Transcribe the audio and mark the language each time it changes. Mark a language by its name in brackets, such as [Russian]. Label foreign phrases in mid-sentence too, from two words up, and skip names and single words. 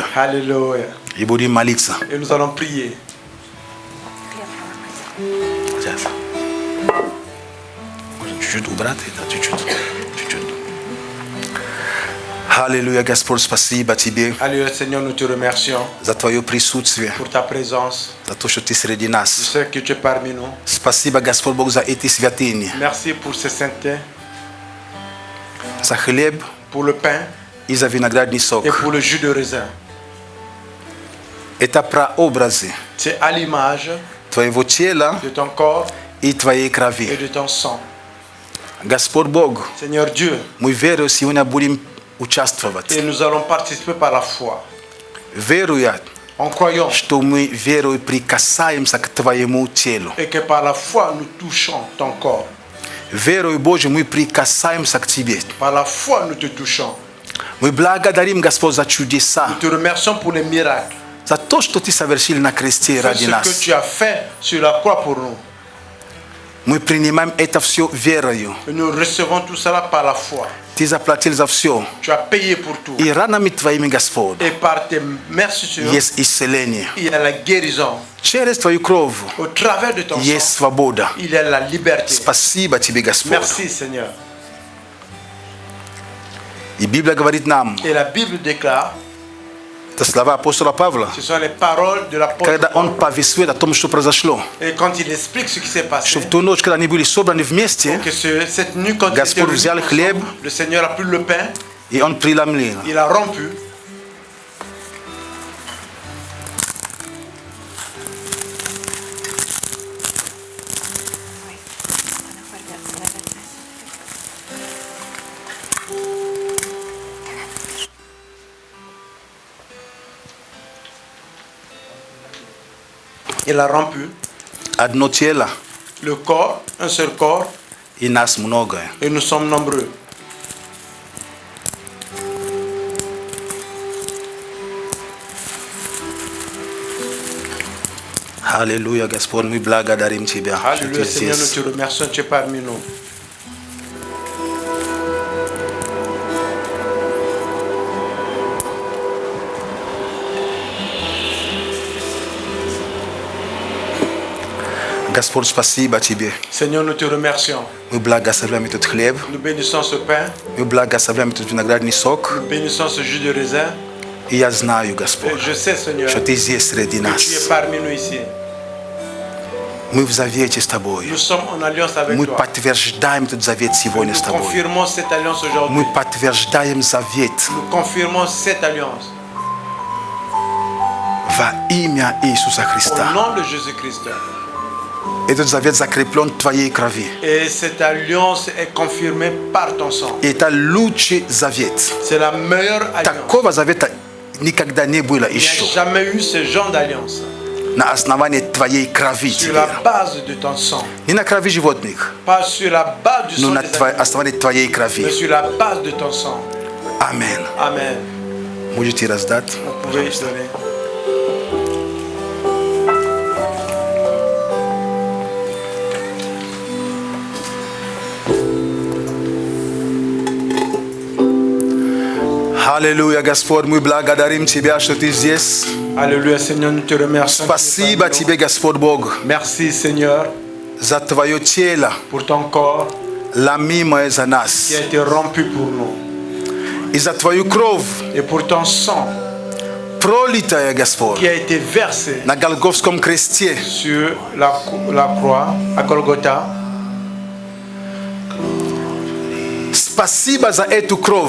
[French] Alléluia. [Russian] И будем молиться. [French] Et nous allons prier. [Russian] Сейчас. Можно чуть-чуть убрать это, чуть-чуть. Чуть-чуть. Аллилуйя, Господь, спасибо Тебе [French] Alléluia, Seigneur, nous te remercions [Russian] за Твое присутствие, [French] pour ta présence. [Russian] за то, что Ты среди [French] Je [Russian] нас. [French] sais que tu es parmi nous. [Russian] Спасибо, Господь Бог, за эти святыни, [French] Merci pour ce sainteté, [Russian] за хлеб [French] pour le pain [Russian] и за виноградный сок. [French] et pour le jus de raisin. [Russian] Это прообразы [French] C'est à l'image [Russian] Твоего тела [French] de ton corps [Russian] и Твоей [French] et [Russian] крови. [French] de ton sang. [Russian] Господь Бог, [French] Seigneur Dieu, [Russian] мы верою сегодня будем участвовать. [French] et nous allons participer par la foi. [Russian] Веруя, [French] En croyant [Russian] что мы верою прикасаемся к Твоему телу. [French] et que par la foi nous touchons ton corps. [Russian] Верою, Боже, мы прикасаемся к Тебе. [French] Par la foi nous te touchons. [Russian] Мы благодарим, Господь, за чудеса, [French] Nous te remercions pour les miracles, [Russian] за то, что Ты совершил на кресте [French] pour [Russian] ради [French] ce que [Russian] нас. [French] tu as fait sur la croix pour nous. [Russian] Мы принимаем это все верою. [French] Et nous recevons tout cela par la foi. [Russian] Ты заплатил за все. [French] Tu as payé pour tout. [Russian] И ранами Твоими, Господь, [French] Et par tes merci, [Russian] есть исцеление. [French] il y a la guérison. [Russian] Через Твою кровь [French] Au travers de ton [Russian] есть [French] sang, [Russian] свобода. [French] il y a la liberté. [Russian] Спасибо Тебе, Господь. [French] Merci Seigneur. [Russian] И Библия говорит нам, [French] Et la Bible déclare, [Russian] это слова апостола Павла, [French] ce sont les paroles de l'apôtre [Russian] когда он [French] Paul. [Russian] повествует о том, что произошло. [French] Et quand il explique ce qui s'est passé, [Russian] Что в ту ночь, когда они были собраны вместе, [French] que cette nuit, quand il [Russian] Господь [French] était [Russian] взял [French] réunis [Russian] хлеб, [French] ensemble, le Seigneur a pris le pain, [Russian] и он преломлил. [French] il a rompu. Il a rompu [Russian] Одно тело, [French] le corps, un seul corps, [Russian] и нас много. [French] et nous sommes nombreux. [Russian] Аллилуйя, Господь, мы благодарим Тебя, что [French] Alléluia, [Russian] Ты [French] Seigneur, nous [Russian] здесь. [French] te remercions, tu es parmi nous. [Russian] Господь, спасибо Тебе. [French] Seigneur, nous te remercions. [Russian] Мы благословляем этот хлеб, [French] Nous bénissons ce pain, [Russian] мы благословляем этот виноградный сок. [French] nous bénissons ce jus de raisin. [Russian] И я знаю, [French] Et [Russian] Господь, [French] je sais, Seigneur, [Russian] что Ты здесь среди [French] que tu es [Russian] нас. [French] parmi nous ici. [Russian] Мы в завете с Тобой. [French] Nous sommes en alliance avec [Russian] Мы [French] toi. [Russian] подтверждаем этот завет сегодня с [French] Nous [Russian] Тобой. [French] confirmons cette alliance aujourd'hui. [Russian] Мы подтверждаем завет [French] Nous confirmons cette alliance. [Russian] во имя Иисуса [French] Au [Russian] Христа. [French] nom de Jésus-Christ. [Russian] Этот завет закреплен Твоей крови. [French] Et cette alliance est confirmée par ton sang. [Russian] Это лучший завет. [French] C'est la meilleure alliance. [Russian] Такого завета никогда не было [French] Il n'y a [Russian] еще. [French] jamais eu ce genre d'alliance. [Russian] На основании Твоей крови [French] Sur [Russian] теперь. [French] la base de ton sang. [Russian] Не на крови животных, [French] Pas sur la base du [Russian] но [French] sang [Russian] на [French] des animaux, [Russian] основании Твоей [French] mais [Russian] крови. [French] sur la base de ton sang. [Russian] Аминь. [French] Amen. [Russian] Можете раздать? [French] Vous pouvez y donner. [Russian] Аллилуйя, Господь, мы благодарим Тебя, что Ты здесь. [French] Alléluia, Seigneur, nous te remercions. [Russian] Спасибо Тебе, Господь Бог, [French] Merci, Seigneur, [Russian] за Твое тело, [French] pour ton corps [Russian] ломимое за [French] qui [Russian] нас, [French] a été rompu pour nous. [Russian] и за Твою кровь, [French] Et pour ton sang [Russian] пролитая, Господь, [French] qui a été versé [Russian] на Голгофском кресте. [French] sur la croix à Golgotha. [Russian] Спасибо за эту кровь,